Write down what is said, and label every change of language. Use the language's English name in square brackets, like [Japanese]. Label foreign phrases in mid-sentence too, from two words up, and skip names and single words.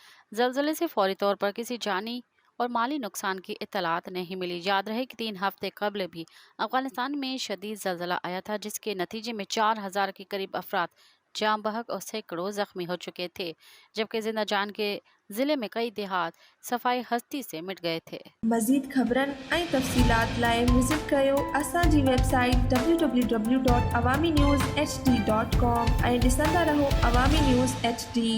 [Urdu] زلزلے سے فوری طور پر کسی جانی اور مالی نقصان کی اطلاعات نہیں ملی۔ یاد رہے کہ 3 ہفتے قبل بھی افغانستان میں شدید زلزلہ آیا تھا، جس کے نتیجے میں 4000 کے قریب افراد جاں بحق اور سینکڑوں زخمی ہو چکے تھے، جبکہ زندہ جان کے ضلع میں کئی دیہات صفائی ہستی سے مٹ گئے تھے۔ [Sindhi] مزید خبرن ऐं तफ़सीलात लाइ विज़िट कयो असांजी वेबसाइट www.awamiNewsHD.com ऐं ॾिसंदा रहो अवामी न्यूज़ HD।